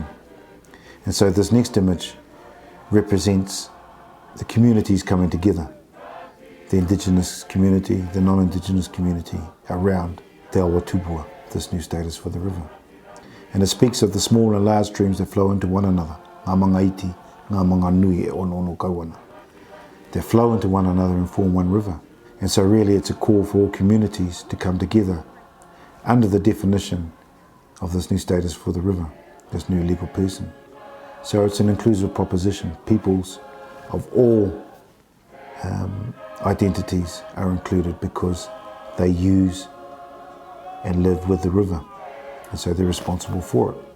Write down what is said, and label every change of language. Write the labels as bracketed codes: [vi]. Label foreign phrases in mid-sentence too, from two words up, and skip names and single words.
[en] And so this next image represents the communities coming together, the indigenous community, the non-indigenous community around Te Awa Tupua, this new status for the river. And it speaks of the small and large streams that flow into one another, [mi] ngā manga iti, ngā manga nui e ono kawana. [en] They flow into one another and form one river. And so really it's a call for all communities to come together under the definition of this new status for the river, this new legal person. So it's an inclusive proposition. Peoples of all identities are included because they use and live with the river, and so they're responsible for it.